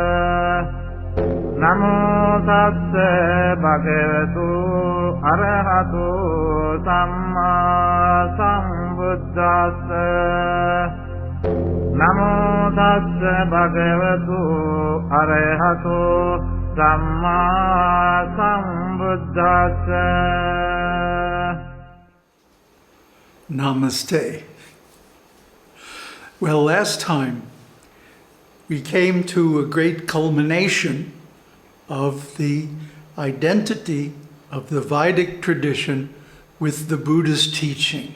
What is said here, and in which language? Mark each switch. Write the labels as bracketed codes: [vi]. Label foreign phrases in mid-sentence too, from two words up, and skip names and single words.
[pi] Namo tassa bhagavatu arahato samma sambuddhassa. Namo tassa bhagavatu arahato samma sambuddhassa. [en] Namaste. Well, last time we came to a great culmination of the identity of the Vedic tradition with the Buddha's teaching.